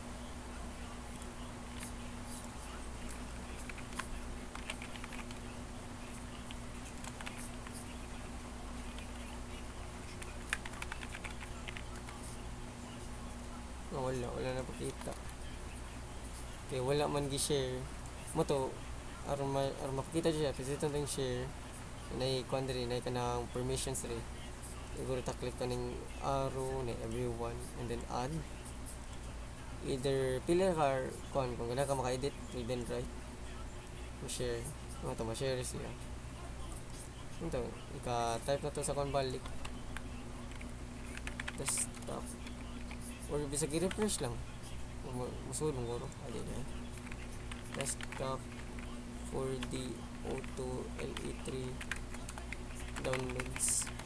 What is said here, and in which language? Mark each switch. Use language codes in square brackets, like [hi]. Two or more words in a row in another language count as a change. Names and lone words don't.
[ceb] Oh, wala na pakita. Okay, wala man gi-share mo to aron mapakita siya kasi itong share na i-kuan diri na kanang permissions diri. Siguro ta-click ka ng arrow na everyone [en] and then add. [ceb] Either pili ka kung gana ka maka-edit, [en] read and write. [ceb] Ma-share. Ano to, ma-share siya. Ito, ika-type na to sa balik. Desktop. Or bisag i-refresh lang. Musulong guro. Adi na. Desktop 4D02 LE3 downloads.